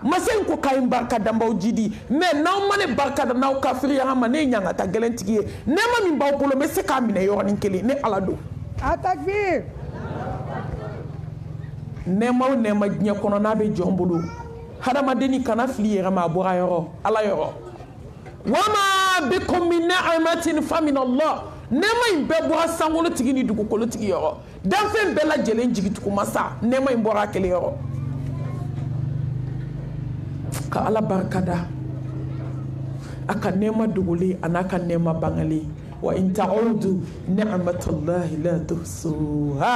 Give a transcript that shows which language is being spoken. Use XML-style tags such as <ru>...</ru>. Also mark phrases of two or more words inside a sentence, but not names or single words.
<bm>Masa in ko k'a ye barika da n b'aw jidi, mais n'aw ma ne barika da n'aw kafiriya ma ne ye ɲangata gɛlɛn tigi ye. Nɛɛma min b'aw bolo n bɛ se k'a minɛ yɔrɔnin kelen ne ala don. Atakbir. Nɛɛma o nɛɛma diɲɛ kɔnɔ n'a bɛ jɔn bolo, hadamadenni kana fili yɛrɛ ma a bɔra yɔrɔ ala yɔrɔ.</bm> <ar>وما بكم من نعمة فمن الله.</ar> <bm>Nɛɛma in bɛɛ bɔra sankolo tigi ni dugukolo tigi yɔrɔ. Danfɛn bɛɛ lajɛlen jigitugu masa nɛɛma in bɔra a kelen yɔrɔ. Ka ala barika da a ka nɛɛma dogolen a n'a ka nɛɛma bangalen.</bm> <ar>وإن تعدوا نعمة الله لا تحصوها.</ar>